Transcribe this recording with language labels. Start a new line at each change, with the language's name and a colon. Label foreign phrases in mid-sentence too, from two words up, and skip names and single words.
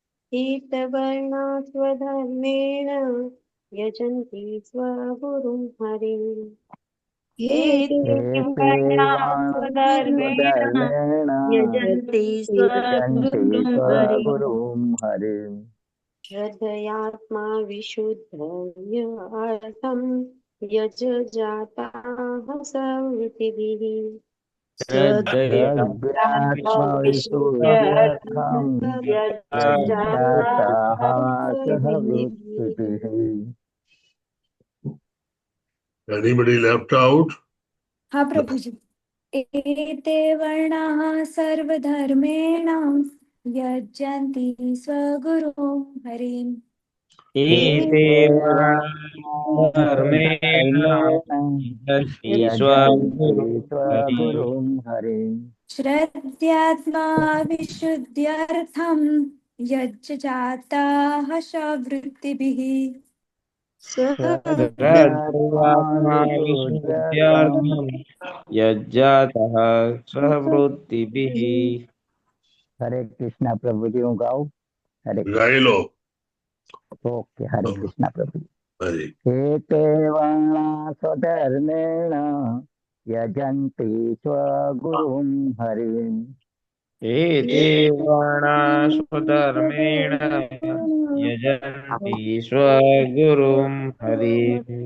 Sanskrit: हीतवर्णा स्वधर्मेण यजन्ति स्वगुरुं हरिम् एते वर्णा स्वधर्मेण यजन्ति स्वगुरुं हरिम् श्रद्धयात्मा विशुद्धयर्थं यजजाताः संवृत्तिभिः श्रद्धयात्मविशुद्ध्यर्थं यज्ञाताः सहवृत्तिभिः।
English: Anybody left out?
Gujarati: હાં પ્રભુ જી।
Sanskrit: एते वर्णाः सर्वधर्मेण यजन्ति स्वगुरुं हरिम् एते वर्णा धर्मेण यजन्ति स्वगुरुं हरिम् श्रद्धयात्मा विशुद्ध्यर्थं यज्ञजाताः स्ववृत्तिभिः श्रद्धयात्मा विशुद्ध्यर्थं यज्ञातः स्ववृत्तिभिः।
Gujarati: હરે કૃષ્ણા પ્રભુ જી, હું ગાઉં? हरे ગાઈ લો। ઓકે, હરે કૃષ્ણા પ્રભુ જી। हरे।
Sanskrit: एते वर्णा स्वधर्मेण यजन्ति स्वगुरुं हरिम् एते वर्णा स्वधर्मेण यजन्ति स्वगुरुं हरिम्